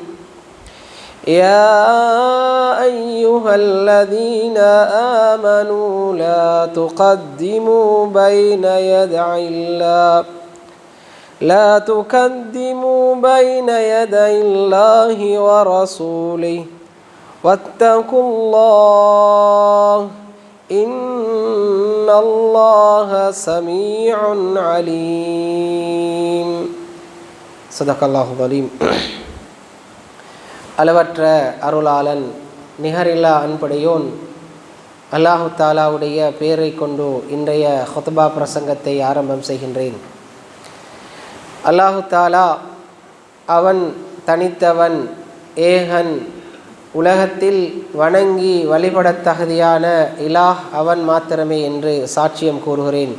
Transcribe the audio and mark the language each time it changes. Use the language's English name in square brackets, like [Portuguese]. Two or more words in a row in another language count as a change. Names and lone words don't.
[Arabic] يا أيها الذين آمنوا لا تقدموا بين يدي الله ورسوله واتقوا الله إن الله سميع عليم. صدق الله العظيم. [Tamil] அளவற்ற அருளாளன் நிகரில்லா அன்புடையோன் அல்லாஹு தாலாவுடைய பெயரை கொண்டு இன்றைய ஹுத்பா பிரசங்கத்தை ஆரம்பம் செய்கின்றேன். [Arabic] الله تعالى [Tamil] அவன் தனித்தவன், ஏகன், உலகத்தில் வணங்கி வழிபடத் தகுதியான இலாஹ் அவன் மாத்திரமே என்று சாட்சியம் கூறுகிறேன்.